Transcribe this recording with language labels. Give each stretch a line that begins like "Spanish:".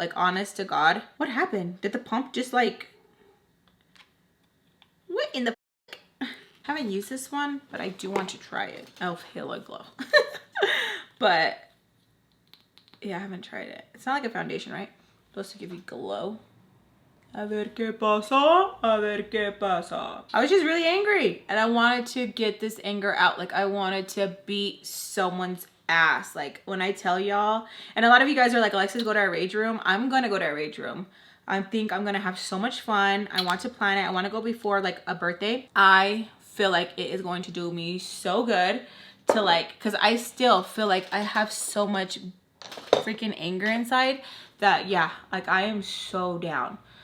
English: Like, honest to God. What happened? Did the pump just, like... What in the... I haven't used this one, but I do want to try it. Elf Halo Glow. But, yeah, I haven't tried it. It's not like a foundation, right? It's supposed to give you glow.
Spanish: A ver qué pasa, a ver qué pasa.
English: I was just really angry. And I wanted to get this anger out. Like, I wanted to beat someone's ass. Like, when I tell y'all, and a lot of you guys are like, Alexis, go to our rage room. I'm gonna go to our rage room. I think I'm gonna have so much fun. I want to plan it. I want to go before, like, a birthday. I feel like it is going to do me so good to, like, because I still feel like I have so much freaking anger inside that, yeah, like, I am so down.